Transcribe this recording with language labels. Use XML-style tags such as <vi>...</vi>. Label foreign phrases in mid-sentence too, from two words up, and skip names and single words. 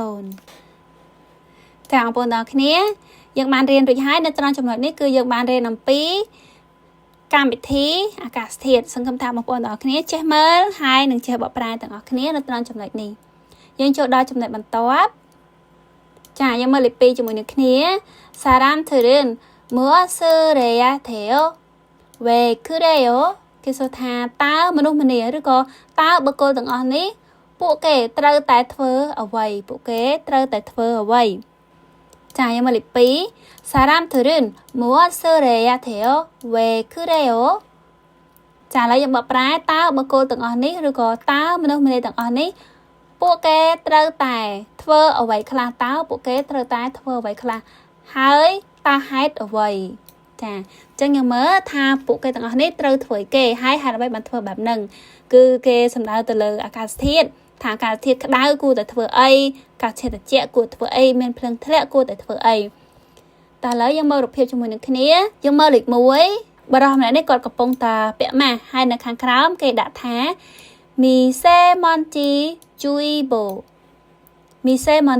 <km>0ចាបងប្អូនទាំងគ្នាយើងបានរៀនរួចហើយនៅត្រង់ចំណុចនេះគឺយើងបានរៀនអំពីកម្មវិធីអាកាសធាតុសង្ឃឹមថាបងប្អូនទាំងគ្នាចេះមើលហើយនឹងចេះបកប្រែទាំងអស់គ្នានៅត្រង់ចំណុចនេះយើងចូលដល់ចំណុចបន្ទាប់ចាយើងមើលលេខ2ជាមួយនឹងគ្នា</km> <ko>사람들은 무엇을해야돼요? 왜 그래요?</ko> <km>គេសួរថាតើមនុស្សម្នាឬក៏តើបុគ្គលទាំងអស់នេះពួកគេត្រូវតែធ្វើអ្វីចាយើងមកលេខ 2</km> <ko>사람들은 무엇을 해야 돼요? 왜 그래요?</ko> <km>ចាឥឡូវយើងបកប្រែតើបុគ្គលទាំងអស់នេះឬក៏តើមនុស្សម្នាទាំងអស់នេះពួកគេត្រូវតែធ្វើអ្វីខ្លះហើយតើហេតុអ្វីចាអញ្ចឹងយើង មើលថាពួកគេទាំងអស់នេះត្រូវធ្វើអីគេហើយហេតុអ្វីបានធ្វើបែបហ្នឹងគឺគេសំដៅទៅលើអាកាសធាតុថាអាកាសធាតុក្តៅគួរតែធ្វើអីអាកាសធាតុត្រជាក់គួរធ្វើអីមានភ្លៀងធ្លាក់គួរតែធ្វើអីតែឥឡូវយើងមើលរូបភាពជាមួយនឹងគ្នាយើងមើលលេខ1បរិះម្នាក់នេះគាត់កំពុងតែពាក់ម៉ាស់ហើយនៅខាងក្រោមគេដាក់ថាមីសេមនជីជួយបូមីសេមន</km>